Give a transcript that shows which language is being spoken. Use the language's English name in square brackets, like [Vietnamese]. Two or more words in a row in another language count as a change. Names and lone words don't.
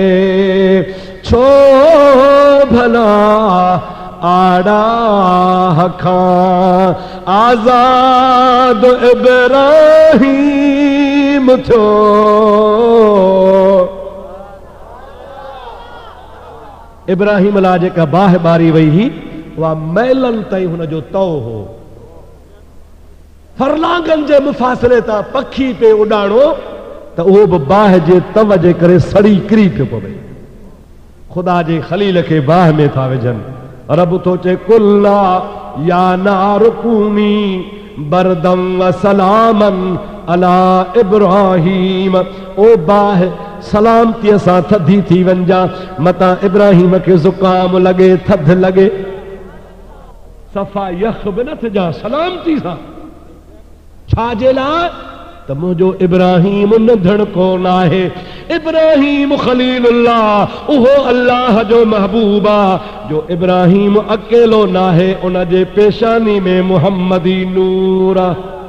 [Sindhi] छो भला आड़ा खां आज़ाद इब्राहीम थियो, इब्राहिम अला जेका बाहि ॿारी वई हुई उहा महिलनि ताईं हुनजो तओ हो। फरलांगनि जे मुफ़ासिले तां पखी पे उॾाणो त उहो बि बाहि जे तव जे करे सड़ी किरी पियो पवे। ख़ुदा जे खलील खे बाहि में था विझनि। [Arabic] रब तो चे قلنا يا نار كوني بردا وسلاما على إبراهيم. [Sindhi] ओ बाहि सलामतीअ सां थधी थी वञा। मता इब्राहिम खे ज़ुकाम लगे, थध लगे, सफ़ा यख बि न थिजां सलामती सां। छाजे लाइ? त मुंहिंजो इब्राहिम नंढड़ कोन आहे। इब्राहिम खलीलुल्लाह उहो अल्लाह जो महबूब आहे जो इब्राहिम अकेलो न आहे, उन जे पेशानी में मुहम्मदी नूर आहे।